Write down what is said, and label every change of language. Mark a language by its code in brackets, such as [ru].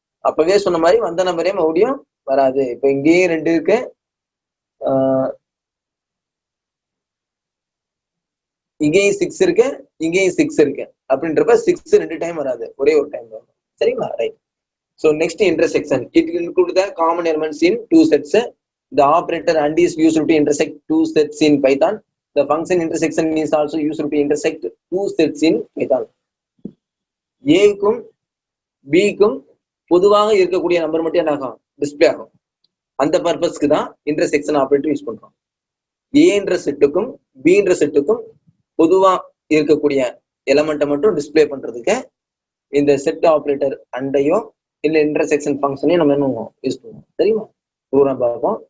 [ta] அப்பவே சொன்ன மாதிரி வந்த நம்பரே மறுபடியும் வராது. இப்ப இங்கேயும் 2 இருக்கு, இங்கேயும் 6 இருக்கு, இங்கேயும் 6 இருக்கு அப்படின்றப்ப 6 2 டைம் வராது, ஒரே ஒரு டைம் வரும். சரிங்களா? Right. [en] So next intersection, it will include the common elements in 2 sets. The operator and is used to intersect 2 sets in Python. The function intersection is also used to intersect 2 sets in Python. [ta] A-க்கும் B-க்கும் பொதுவாக இருக்கக்கூடிய number மட்டும் என்ன ஆகும், display ஆகும். அந்த பர்பஸ்க்கு தான் intersection operator use பண்றோம். ஏன்ற செட்டுக்கும் பின்ற செட்டுக்கும் பொதுவா இருக்கக்கூடிய எலமெண்ட்டை மட்டும் டிஸ்பிளே பண்றதுக்கு இந்த செட் ஆபரேட்டர் அண்டையும் இல்ல இன்டர்செக்ஷன் ஃபங்க்ஷனையும் நம்ம என்ன யூஸ் பண்ணுவோம். சரிங்களா? தூரம் பார்ப்போம்.